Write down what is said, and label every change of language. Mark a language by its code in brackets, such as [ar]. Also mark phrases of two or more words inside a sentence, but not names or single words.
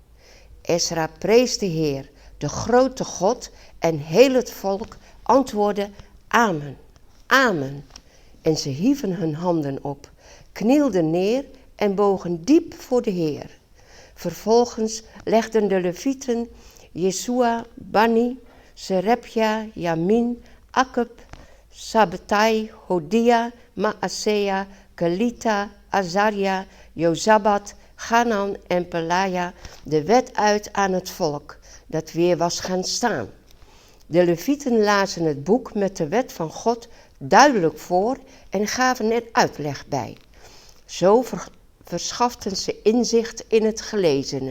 [nl] Esra prees de Heer, de grote God, en heel het volk antwoordde Amen, Amen. En ze hieven hun handen op, knielden neer en bogen diep voor de Heer. Vervolgens legden de Levieten Jesua, Bani, Serebja, Jamin, Akkub, Sabbatai, Hodia, Maasea, Kelita, Azaria, Jozabat, Ganan en Pelaja de wet uit aan het volk, dat weer was gaan staan. De Levieten lazen het boek met de wet van God duidelijk voor en gaven er uitleg bij. Zo verschaften ze inzicht in het gelezene.